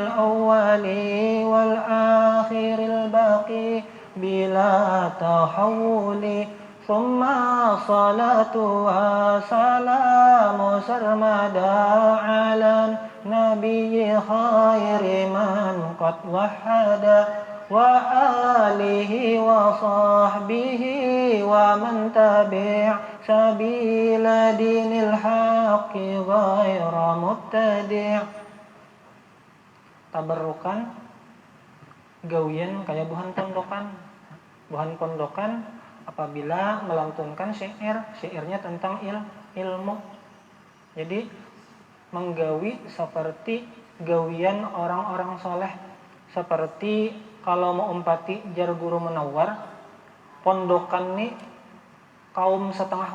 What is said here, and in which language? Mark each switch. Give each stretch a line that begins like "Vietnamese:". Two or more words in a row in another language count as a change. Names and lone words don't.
Arabic: أولي والآخر الباقي بلا تحول ثم الصلاة والسلام سرمدا على نبي خير من قد وحدا وآله وصحبه ومن تبع سبيل دين الحق غير مبتدع'.
Banjar: Tabarrukan gawian kaya buhan pondokan apabila melantunkan syairnya tentang ilmu. Jadi menggawi seperti gawian orang-orang soleh, seperti kalau mau umpati jar guru Munawwar, pondokan nih kaum setengah wali.